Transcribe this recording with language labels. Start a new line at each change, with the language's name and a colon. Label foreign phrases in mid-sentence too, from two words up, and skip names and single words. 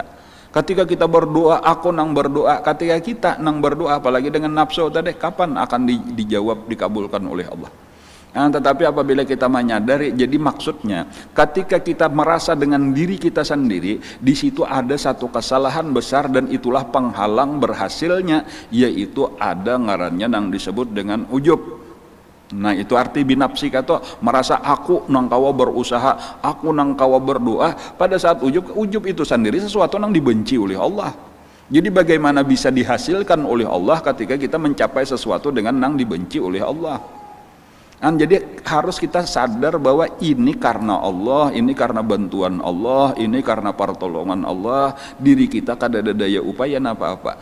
Banjar: Ketika kita berdoa, aku nang berdoa, ketika kita nang berdoa apalagi dengan nafsu tadi, kapan akan dijawab, dikabulkan oleh Allah?
Indonesian: Nah, tetapi apabila kita menyadari, jadi maksudnya ketika kita merasa dengan diri kita sendiri, di situ ada satu kesalahan besar dan itulah penghalang berhasilnya, yaitu ada ngarannya yang disebut dengan ujub.
Banjar: Nah itu arti binapsi kata merasa aku nang kawa berusaha, aku nang kawa berdoa.
Indonesian: Pada saat ujub itu sendiri sesuatu yang dibenci oleh Allah. Jadi bagaimana bisa dihasilkan oleh Allah ketika kita mencapai sesuatu dengan nang dibenci oleh Allah? Jadi harus kita sadar bahwa ini karena Allah, ini karena bantuan Allah, ini karena pertolongan Allah, diri kita kada ada daya upaya apa-apa.